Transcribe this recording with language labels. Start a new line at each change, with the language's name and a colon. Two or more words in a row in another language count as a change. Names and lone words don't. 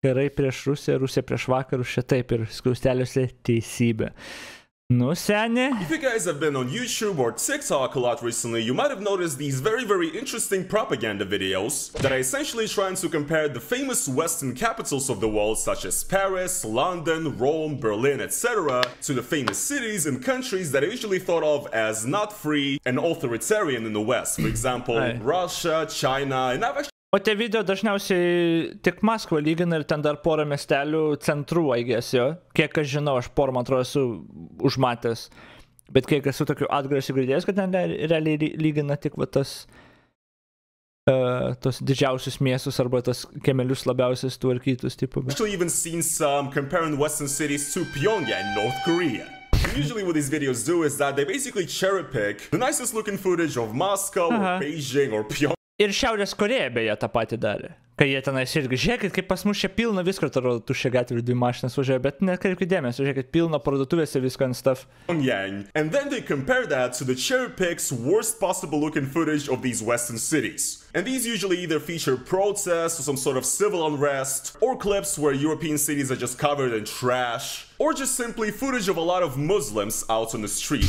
Lithuanian: karai prieš Rusiją, Rusija prieš vakarus, šitaip ir skliausteliuose teisybė.
English: No, Sane. If you guys have been on YouTube or TikTok a lot recently, you might have noticed these very interesting propaganda videos that are essentially trying to compare the famous Western capitals of the world, such as Paris, London, Rome, Berlin, etc., to the famous cities and countries that are usually thought of as not free and authoritarian in the West. For example, Russia, China, and I've actually...
Lithuanian: O tie video dažniausiai tik Maskvą lygina ir ten dar porą miestelių centrų,
English: I guess,
Lithuanian: jo. Kiek aš žinau, aš porą, man atrodo, esu užmatęs. Bet kiek esu tokių atgarsių girdėjęs, kad ten realiai lygina tik va tas tos didžiausius miestus arba tas kiemelius labiausiai tvarkytus.
English: Actually even seen some comparing Western cities to Pyongyang, North Korea. Usually what these videos do is that they basically cherry pick the nicest looking footage of Moscow or Beijing or Pyongyang.
Lithuanian: Ir Šiaurės Korėja beje tą patį darė. Kai jie tenais irgi, žiūrėkit, kaip pas mus čia pilna visko, atrodo, tuščia gatvė ir 2 mašinas važiuoja, bet nekreipkite dėmesio, žiūrėkit, pilna parduotuvėse visko
English: and stuff. And then they compare that to the cherry picks worst possible looking footage of these Western cities. And these usually either feature protests or some sort of civil unrest, or clips where European cities are just covered in trash, or just simply footage of a lot of Muslims out on the street.